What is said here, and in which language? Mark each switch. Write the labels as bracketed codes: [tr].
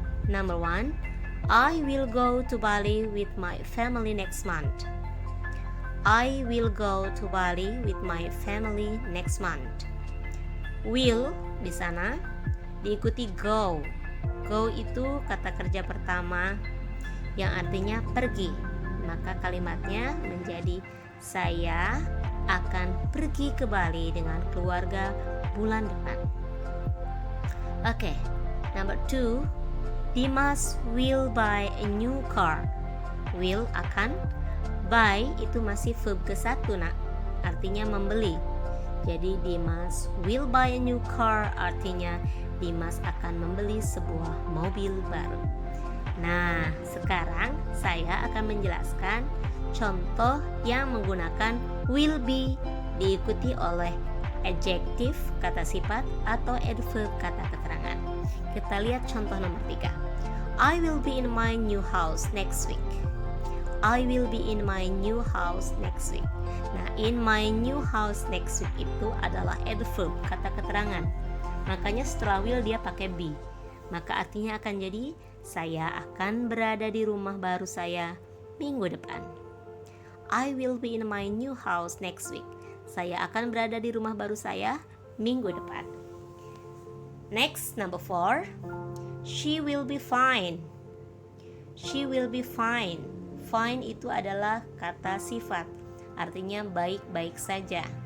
[en] Number 1, I will go to Bali with my family next month. I will go to Bali with my family next month. [id] Will di sana diikuti go. Go itu kata kerja pertama yang artinya pergi. Maka kalimatnya menjadi saya akan pergi ke Bali dengan keluarga bulan depan. Oke, [en] number 2, Dimas will buy a new car. [id] Will akan, buy itu masih verb ke-1 nak, artinya membeli. Jadi [en] Dimas will buy a new car [id] artinya Dimas akan membeli sebuah mobil baru. Nah, sekarang saya akan menjelaskan contoh yang menggunakan will be diikuti oleh adjektif, kata sifat, atau adverb, kata keterangan. Kita lihat contoh nomor 3. [en] I will be in my new house next week. I will be in my new house next week. [id] Nah, [en] in my new house next week [id] itu adalah adverb, kata keterangan. Makanya setelah will dia pakai be. Maka artinya akan jadi saya akan berada di rumah baru saya minggu depan. [en] I will be in my new house next week. [id] Saya akan berada di rumah baru saya minggu depan. [en] Next, number 4. She will be fine. She will be fine. [id] Fine itu adalah kata sifat, artinya baik-baik saja.